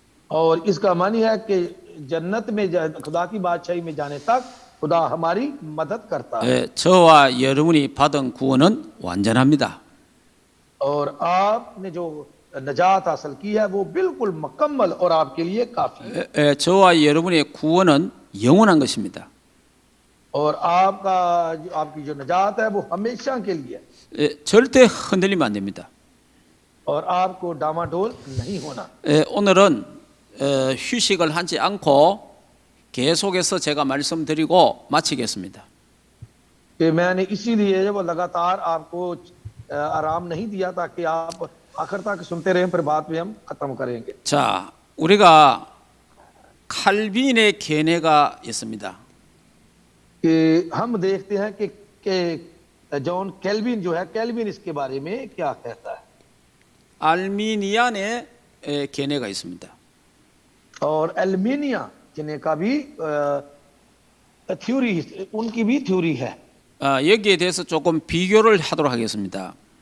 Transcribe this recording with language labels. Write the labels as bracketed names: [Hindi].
[Hindi] और इसका मानी है कि जन्नत में खुदा की बादशाही में जाने तक खुदा हमारी मदद करता है। [Korean] 예, 저와 여러분이 받은 구원은 완전합니다. [Hindi] और आपने जो नजात हासिल की है वो बिल्कुल मुकम्मल और आपके लिए काफी है। [Korean] 저와 여러분의 구원은 영원한 것입니다. [Hindi] और आपकी जो नजात है वो हमेशा के लिए है, [Korean] 절대 흔들리면 안 됩니다. [Hindi] और आपको डामाडोल नहीं होना। [Korean] 오늘은 휴식을 하지 않고 계속해서 제가 말씀드리고 마치겠습니다. [Hindi] कि मैंने इसीलिए वो लगातार आपको आराम नहीं दिया ताकि आप आखिर तक सुनते रहें, फिर बाद में हम खत्म करेंगे। [Korean] 자, 우리가 칼빈의 견해가 있습니다. [Hindi] कि हम देखते हैं कि जॉन कैल्विन जो है, कैल्विन इसके बारे में क्या कहता है। [Korean] 알미니안의 견해가 있습니다. [Hindi] और एल्मीनिया जिन्हें का भी थ्योरी, उनकी भी थ्योरी है। [Korean] 여기에 대해서 조금 비교를 하도록 하겠습니다.